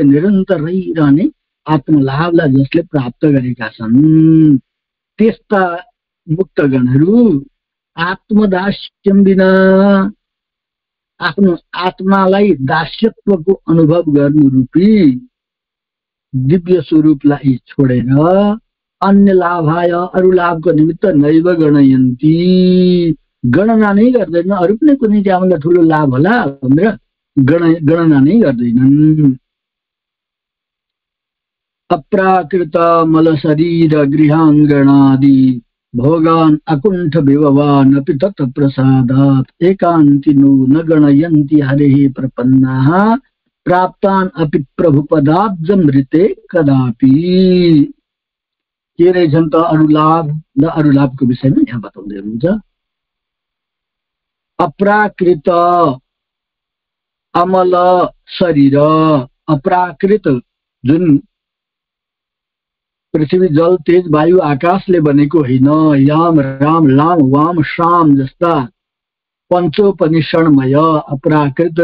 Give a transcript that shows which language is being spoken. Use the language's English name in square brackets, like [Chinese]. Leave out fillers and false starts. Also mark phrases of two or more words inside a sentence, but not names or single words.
[Nepali] निरन्तर रहिरहने आत्मलाभलाई जसले प्राप्त गरेका छन् त्यस्ता मुक्तगणहरू [Sanskrit] आत्मदास्यम बिना, [Nepali] आफ्नो आत्मालाई दास्यत्वको अनुभव गर्नु रूपी दिव्य स्वरूपलाई छोडेर [Sanskrit] अन्य लाभाय, [Nepali] अरू लाभको निमित्त [Sanskrit] नैव गणयन्ती, [Nepali] गणना नै गर्दैन। अरू पनि कुनै त्यहाँभन्दा ठुलो लाभ होला भनेर गणना नै गर्दैनन्। [Sanskrit] अप्राकृत मल शरीर गृहाङ्गणादि भोगान् अकुण्ठ विभवान् अपि तत् प्रसादात् एकान्तिनो न गणयन्ति हरेः प्रपन्नाः प्राप्तान् अपि प्रभुपदाब्जमृते कदापि। [Nepali] के रहेछन् त अरू लाभ र अरू लाभको विषयमा यहाँ बताउँदै हुनुहुन्छ। अप्राकृत अमल शरीर, अप्राकृत जुन पृथ्वी जल तेज वायु आकाशले बनेको होइन, याम राम लाम वाम शाम जस्ता पञ्चोपनिषणमय अप्राकृत।